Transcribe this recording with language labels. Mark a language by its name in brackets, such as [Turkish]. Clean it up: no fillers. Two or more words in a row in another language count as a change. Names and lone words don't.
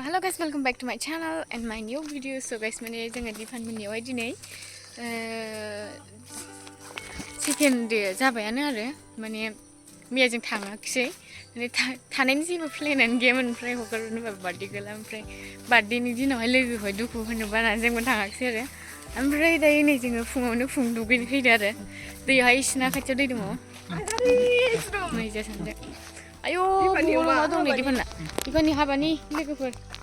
[English] guys, welcome back to my channel and my new video. So guys, [Bodo] माने जोङो दिफान मोननियावहाय दिनै [English] chicken day [Bodo] जाबायानो आरो माने मैया जों थाङाखिसै माने थानायनि जेबो प्लेनानो गैयामोन ओमफ्राय हगारनो होनबा बार्थडे गैला ओमफ्राय बार्थडेनि दिनावहाय लोगोखौहाय दुखु होनो बानानै जोंबो थाङाखिसै आरो ओमफ्राय दायो नै जोङो फुङावनो दुगैनो फैदो आरो दैयावहाय इसिना खाथियाव दै दङ नै जा सानदों आयौ मा दं नै दिफाननि हाबानि लोगोफोर